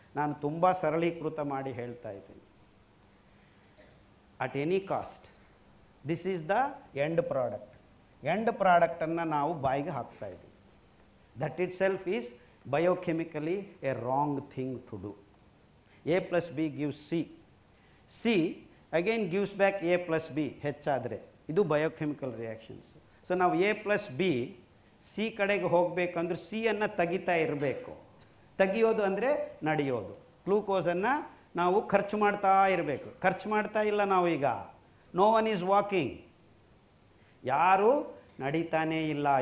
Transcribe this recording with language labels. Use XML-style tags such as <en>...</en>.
<kn>ನಾನು ತುಂಬ ಸರಳೀಕೃತ ಮಾಡಿ ಹೇಳ್ತಾ ಇದ್ದೀನಿ.</kn> <en>At any cost this is the end product.</en> <kn>End ಪ್ರಾಡಕ್ಟನ್ನು ನಾವು ಬಾಯಿಗೆ ಹಾಕ್ತಾ ಇದ್ದೀವಿ.</kn> <en>That itself is biochemically a wrong thing to do. A plus B gives C. C again gives back A plus B</en> <kn>ಹೆಚ್ಚಾದರೆ. ಇದು ಬಯೋಕೆಮಿಕಲ್ ರಿಯಾಕ್ಷನ್ಸ್. ಸೊ ನಾವು A plus B C ಕಡೆಗೆ ಹೋಗಬೇಕಂದ್ರೆ ಸಿಯನ್ನು ತೆಗಿತಾ ಇರಬೇಕು. ತೆಗಿಯೋದು ಅಂದರೆ ನಡೆಯೋದು. ಗ್ಲೂಕೋಸನ್ನು ನಾವು ಖರ್ಚು ಮಾಡ್ತಾ ಇರಬೇಕು. ಖರ್ಚು ಮಾಡ್ತಾ ಇಲ್ಲ ನಾವು ಈಗ.</kn> <en>No one is walking.</en> <kn>ಯಾರೂ ನಡೀತಾನೇ ಇಲ್ಲ.</kn>